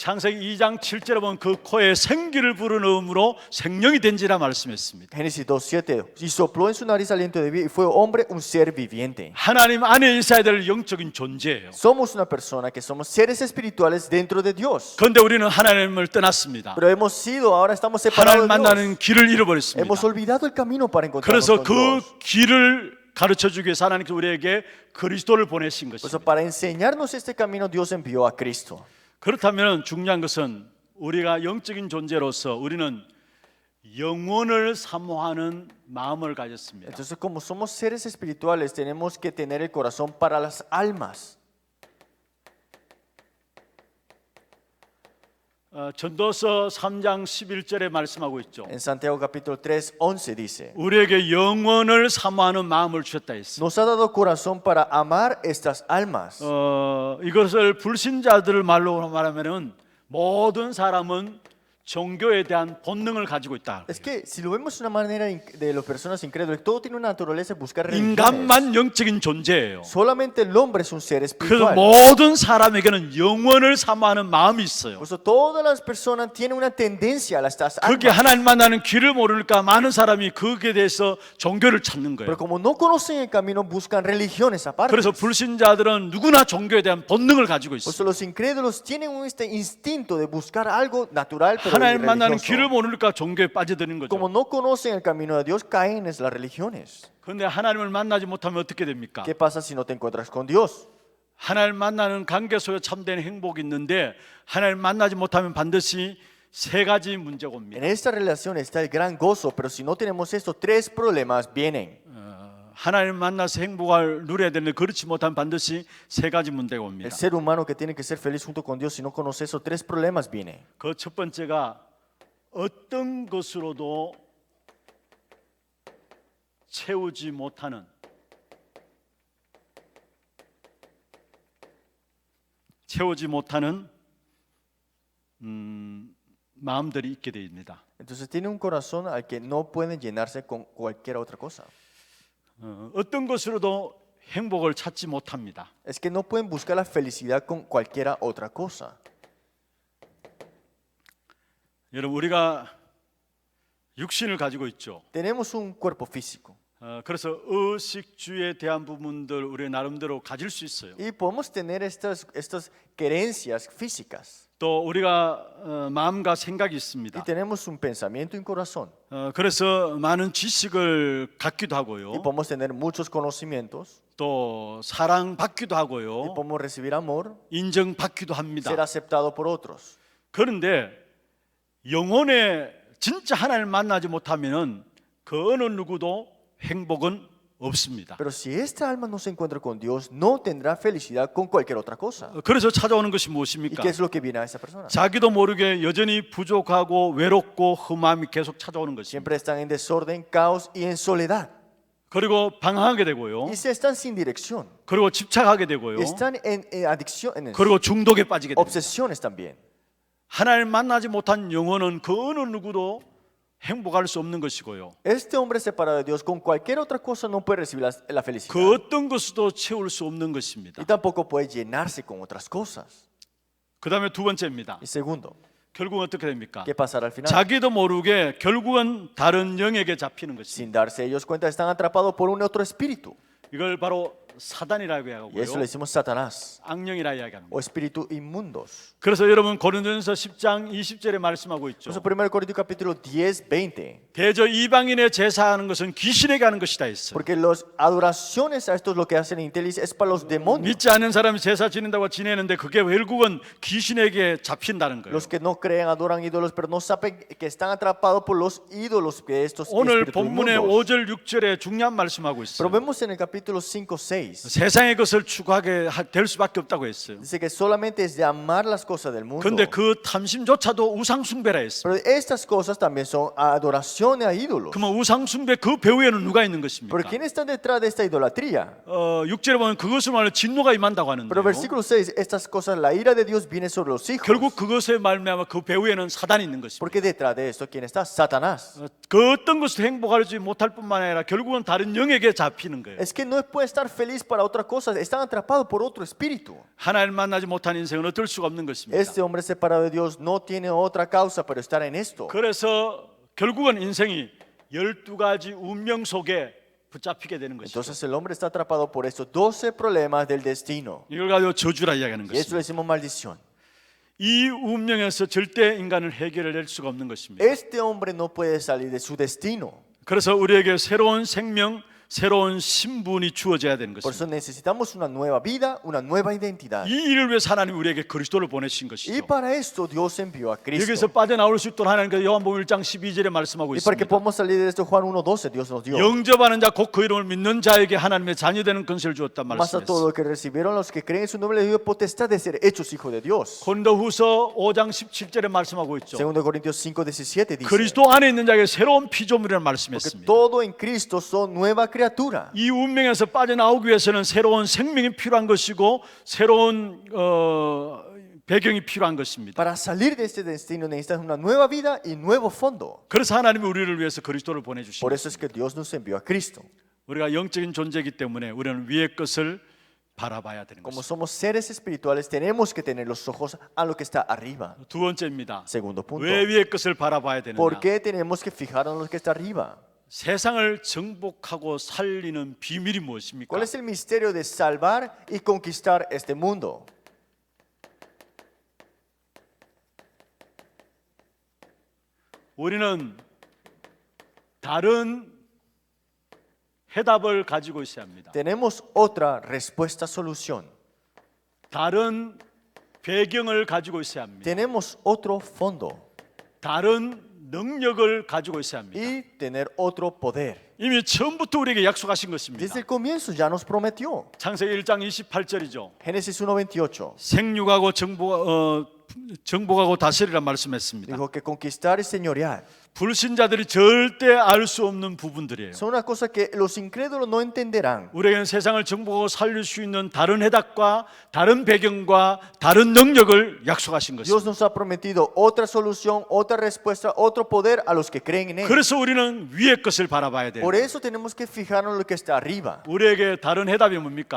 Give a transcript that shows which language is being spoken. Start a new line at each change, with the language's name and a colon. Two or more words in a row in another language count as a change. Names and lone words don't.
Korean: 창세기 2장 7절에 보면 그 코에 생기를 불어넣음으로 생명이 된지라 말씀했습니다.
Spanish: Génesis 2:7, y sopló en su nariz aliento de vida y fue hombre un ser viviente.
Korean: 하나님 안에 있어야 될 영적인 존재예요.
Spanish: Somos una persona que somos seres espirituales dentro de Dios.
Korean: 그런데 우리는 하나님을 떠났습니다.
Spanish: Pero hemos sido, ahora estamos
Korean: 하나님
Spanish: separados de Dios.
Korean: 만나는 길을 잃어버렸습니다.
Spanish: Hemos olvidado el camino para encontrarnos
Korean: 그래서
Spanish: con
Korean: 그
Spanish: Dios.
Korean: 길을 가르쳐주기 위해서 하나님께서 우리에게 그리스도를 보내신
Spanish: Por eso,
Korean: 것입니다.
Spanish: para enseñarnos este camino, Dios envió a Cristo.
Korean: 그렇다면 중요한 것은 우리가 영적인 존재로서 우리는 영혼을 사모하는 마음을 가졌습니다.
Spanish: Entonces, como somos seres espirituales, tenemos que tener el corazón para las almas.
Korean: 전도서 3장 11절에 말씀하고 있죠.
Spanish: En Santiago capítulo 3, 11 dice,
Korean: 우리에게 영혼을 사모하는 마음을 주셨다 했어.
Spanish: nos ha dado corazón para amar estas almas.
Korean: 이것을 불신자들을 말로 말하면은 모든 사람은 종교에 대한 본능을 가지고 있다.
Spanish: Es que si lo vemos de una manera de las personas incrédulas, todo tiene una naturaleza de buscar religiones.
Korean: 인간만 영적인 존재예요.
Spanish: Solamente el hombre es un ser
Korean: 그래서
Spanish: espiritual.
Korean: 모든 사람에게는 영혼을 사모하는 마음이 있어요.
Spanish: Por eso todas las personas tienen una tendencia a estas
Korean: 그게
Spanish: almas.
Korean: 하나님 만나는 길을 모르니까 많은 사람이 거기에 대해서 종교를 찾는 거예요.
Spanish: Pero como no conocen el camino, buscan religiones aparte.
Korean: 그래서 불신자들은 누구나 종교에 대한 본능을 가지고
Spanish: Por
Korean: 있어요.
Spanish: eso los incrédulos tienen este instinto de buscar algo natural, pero
Korean: 하나님 만나는 길을
Spanish: religioso.
Korean: 모르니까 종교에 빠져드는
Spanish: Como
Korean: 거죠.
Spanish: no conocen el camino de Dios, caen en las religiones.
Korean: 그런데 하나님을 만나지 못하면 어떻게 됩니까?
Spanish: ¿Qué pasa si no te encuentras con Dios?
Korean: 하나님 만나는 관계 속에 참된 행복이 있는데 하나님 만나지 못하면 반드시 세 가지 문제가
Spanish: En
Korean: 옵니다.
Spanish: esta relación está el gran gozo, pero si no tenemos estos tres problemas, vienen.
Korean: 하나님 만나서 행복을 누려야 되는데 그렇지 못하면 반드시 세 가지 문제가
Spanish: El
Korean: 옵니다.
Spanish: ser humano que tiene que ser feliz junto con Dios, si no conoce esos tres problemas, viene.
Korean: 그 첫 번째가 어떤 것으로도 채우지 못하는 마음들이 있게 됩니다.
Spanish: Entonces tiene un corazón al que no pueden llenarse con cualquier otra cosa.
Korean: 어떤 것으로도 행복을 찾지 못합니다.
Spanish: Es que no pueden buscar la felicidad con cualquier otra cosa.
Korean: 여러분 우리가 육신을 가지고 있죠.
Spanish: Tenemos un cuerpo físico
Korean: 그래서 의식주에 대한 부분들 우리 나름대로 가질 수 있어요.
Spanish: y podemos tener estas querencias físicas
Korean: 또 우리가 마음과 생각이 있습니다.
Spanish: y tenemos un pensamiento y un corazón
Korean: 그래서 많은 지식을 갖기도
Spanish: y
Korean: 하고요.
Spanish: podemos tener muchos conocimientos
Korean: 또 사랑받기도
Spanish: y
Korean: 하고요.
Spanish: podemos recibir amor,
Korean: 인정받기도 합니다.
Spanish: ser aceptado por otros.
Korean: 그런데 영혼에 진짜 하나님을 만나지 못하면은 그 어느 누구도 행복은 없습니다.
Spanish: Pero si esta alma no se encuentra con Dios, no tendrá felicidad con cualquier otra cosa.
Korean: 그래서 찾아오는 것이
Spanish: ¿Y
Korean: 무엇입니까?
Spanish: qué es lo que viene a esa persona?
Korean: 자기도 모르게 여전히 부족하고 외롭고 험함이 계속 찾아오는 것입니다.
Spanish: Siempre están en desorden, caos y en soledad.
Korean: 그리고 방황하게 되고요.
Spanish: Y se están sin dirección.
Korean: 그리고 집착하게 되고요.
Spanish: Están en adicción, en
Korean: 그리고 중독에 빠지게 됩니다.
Spanish: obsesiones también.
Korean: 하나님 만나지 못한 영혼은 그 어느 누구도 행복할 수 없는 것이고요.
Spanish: Este hombre separado de Dios con cualquier otra cosa no puede recibir la felicidad.
Korean: 그 어떤 것도 채울 수 없는 것입니다.
Spanish: Y tampoco puede llenarse con otras cosas.
Korean: 그 다음에 두 번째입니다.
Spanish: Y segundo,
Korean: 결국은 어떻게 됩니까?
Spanish: ¿qué pasará al final?
Korean: 자기도 모르게 결국은 다른 영에게 잡히는 것입니다.
Spanish: Sin darse ellos cuenta, están atrapados por un otro espíritu.
Korean: 이걸 바로 사단이라고
Spanish: Y eso
Korean: 하고요.
Spanish: le decimos Satanás
Korean: 악령이라 이야기합니다.
Spanish: o espíritus inmundos.
Korean: 그래서 여러분 고린도전서 10장 20절에 말씀하고 있죠.
Spanish: Por eso 1 Corintios capítulo 10, 20.
Korean: 대저 이방인의 제사하는 것은 귀신에게 하는 것이다 했어요.
Spanish: Porque las adoraciones a estos lo que hacen en Intelis es para los demonios.
Korean: 믿지 않는 사람이 제사 지낸다고 지내는데 그게 결국은 귀신에게 잡힌다는 거예요.
Spanish: Los que no creen adoran ídolos, pero no saben que están atrapados por los ídolos de estos
Korean: 오늘
Spanish: espíritus
Korean: 본문의
Spanish: inmundos.
Korean: 5절 6절에 중요한 말씀하고
Spanish: Pero
Korean: 있어요.
Spanish: vemos en el capítulo 5, 6.
Korean: 세상의 것을 추구하게 될 수밖에 없다고 했어요.
Spanish: Dice que solamente es de amar las cosas del mundo.
Korean: 그런데 그 탐심조차도 우상숭배라 했어요.
Spanish: Pero estas cosas también son adoraciones a ídolos.
Korean: 그러면 우상숭배 그 배후에는 누가 있는
Spanish: Pero
Korean: 것입니까?
Spanish: ¿quién está detrás de esta idolatría?
Korean: 6절에 보면 그것을 말하면 진노가 임한다고 하는데요.
Spanish: Pero versículo 6, estas cosas, la ira de Dios viene sobre los hijos.
Korean: 결국 그것에 말미암아 그 배후에는 사단이 있는 것입니다.
Spanish: Porque detrás de esto, ¿quién está? Satanás.
Korean: 그 어떤 것도 행복하지 못할 뿐만 아니라 결국은 다른 영에게 잡히는 거예요.
Spanish: Es que no puede estar feliz para otra cosa, están atrapados por otro espíritu.
Korean: 하나님 만나지 못한 인생은 어쩔 수가 없는 것입니다.
Spanish: Este hombre separado de Dios no tiene otra causa pero estar en esto.
Korean: 그래서 결국은 인생이 12가지 운명 속에 붙잡히게 되는 것이죠.
Spanish: Entonces el hombre está atrapado por estos 12 problemas del destino.
Korean: 이걸 가지고 저주라 이야기하는
Spanish: Y eso
Korean: 것입니다.
Spanish: le decimos maldición.
Korean: 이 운명에서 절대 인간을 해결해낼 수가 없는 것입니다.
Spanish: Este hombre no puede salir de su destino.
Korean: 그래서 우리에게 새로운 생명, 새로운 신분이 주어져야 되는
Spanish: Por eso
Korean: 것입니다.
Spanish: necesitamos una nueva vida, una nueva identidad.
Korean: 이 일을 위해서 하나님 우리에게 그리스도를 보내신
Spanish: Y
Korean: 것이죠.
Spanish: para esto Dios envió a
Korean: 여기서
Spanish: Cristo.
Korean: 빠져나올 수 있도록 하나님께서 요한복음 1장 12절에 말씀하고
Spanish: Y para que
Korean: 있습니다.
Spanish: podamos salir de esto, Juan 1:12, Dios nos dio.
Korean: 영접하는 자 곧 그 이름을 믿는 자에게 하나님의 자녀되는 권세를 주었단
Spanish: Más a todos
Korean: 말씀이었어요.
Spanish: los que recibieron, los que creen en su nombre, les dio potestad de ser hechos hijos de Dios.
Korean: 고린도후서 5장 17절에 말씀하고 있죠.
Spanish: Segundo Corintios 5:17 dice,
Korean: 그리스도 안에 있는 자에게 새로운 피조물이라는
Spanish: porque
Korean: 말씀이었습니다.
Spanish: todo en Cristo son nueva criatura.
Korean: 이 운명에서 빠져나오기 위해서는 새로운 생명이 필요한 것이고 새로운 배경이 필요한 것입니다.
Spanish: Para salir de este destino necesitas una nueva vida y nuevo fondo.
Korean: 그래서 하나님이 우리를 위해서 그리스도를
Spanish: Por
Korean: 보내주십니다.
Spanish: eso es que Dios nos envió a Cristo.
Korean: 우리가 영적인 존재이기 때문에 우리는 위의 것을 바라봐야 되는
Spanish: Como
Korean: 것입니다.
Spanish: somos seres espirituales, tenemos que tener los ojos a lo que está arriba.
Korean: 두 번째입니다.
Spanish: Segundo punto.
Korean: 왜 위의 것을 바라봐야
Spanish: ¿Por
Korean: 되느냐?
Spanish: qué tenemos que fijarnos en lo que está arriba?
Korean: 세상을 정복하고 살리는 비밀이 무엇입니까?
Spanish: ¿Cuál es el misterio de salvar y conquistar este mundo?
Korean: 우리는 다른 해답을 가지고 있어야 합니다.
Spanish: Tenemos otra respuesta, solución.
Korean: 다른 배경을 가지고 있어야 합니다.
Spanish: Tenemos otro fondo
Korean: 다른 능력을 가지고 있어야 합니다.
Spanish: y tener otro poder.
Korean: 이미 처음부터 우리에게 약속하신 것입니다.
Spanish: Desde el comienzo ya nos prometió.
Korean: 창세기 1장 28절이죠.
Spanish: Génesis 1:28
Korean: 생육하고 정복하고 다스리라 말씀했습니다.
Spanish: dijo que conquistar es señorear.
Korean: 불신자들이 절대 알 수 없는 부분들이에요.
Spanish: Son una cosa que los incrédulos no entenderán.
Korean: 우리에게는 세상을 정복하고 살릴 수 있는 다른 해답과 다른 배경과 다른 능력을 약속하신
Spanish: Dios
Korean: 것입니다.
Spanish: nos ha prometido otra solución, otra respuesta, otro poder a los que creen en Él.
Korean: 그래서 우리는 위의 것을 바라봐야 돼요.
Spanish: Por eso tenemos que fijarnos en lo que está arriba.
Korean: 우리에게 다른 해답이 뭡니까?